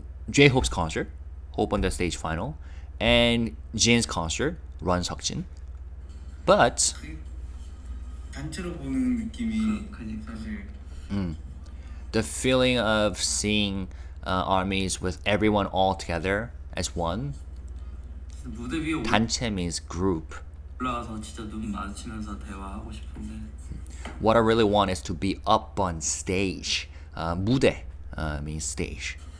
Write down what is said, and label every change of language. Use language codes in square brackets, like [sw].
[en] J-Hope's concert, Hope on the Stage Final, and Jin's concert, Run Seokjin. But [ko] 단체로 보는 느낌이 그러니까. 사실 [en] the feeling of seeing armies with everyone all together as one, [ko] 무대 위에 [en] 단체 means group. [ko] 올라가서 진짜 눈 마주치면서 대화하고 싶은데. [en] What I really want is to be up on stage. 무대 means stage.